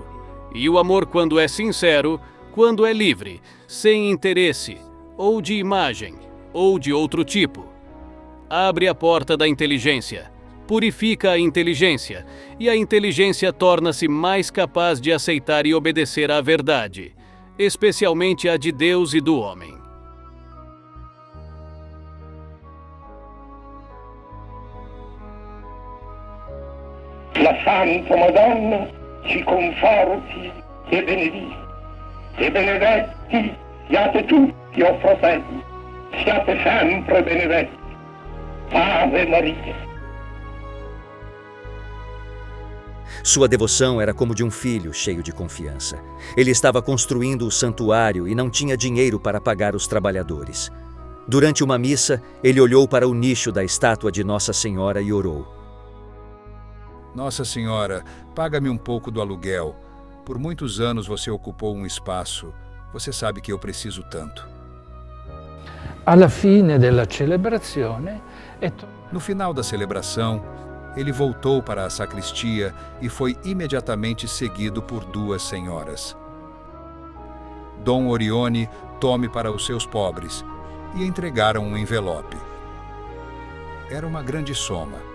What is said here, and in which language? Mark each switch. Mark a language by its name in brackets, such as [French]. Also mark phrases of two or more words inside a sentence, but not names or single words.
[Portuguese] E o amor, quando é sincero, quando é livre, sem interesse, ou de imagem, ou de outro tipo, abre a porta da inteligência, purifica a inteligência, e a inteligência torna-se mais capaz de aceitar e obedecer à verdade, especialmente a de Deus e do homem. [Italian] La Santa Madonna ci conforti e benedica, e benedetti siate tutti o fratelli, siate sempre benedetti. [Latin] Ave Maria. [Portuguese] Sua devoção era como de um filho cheio de confiança. Ele estava construindo o santuário e não tinha dinheiro para pagar os trabalhadores. Durante uma missa, ele olhou para o nicho da estátua de Nossa Senhora e orou: Nossa Senhora, paga-me um pouco do aluguel. Por muitos anos você ocupou um espaço. Você sabe que eu preciso tanto. [Italian] Alla fine della celebrazione [Portuguese] No final da celebração, ele voltou para a sacristia e foi imediatamente seguido por duas senhoras. Dom Orione, tome para os seus pobres, e entregaram um envelope. Era uma grande soma.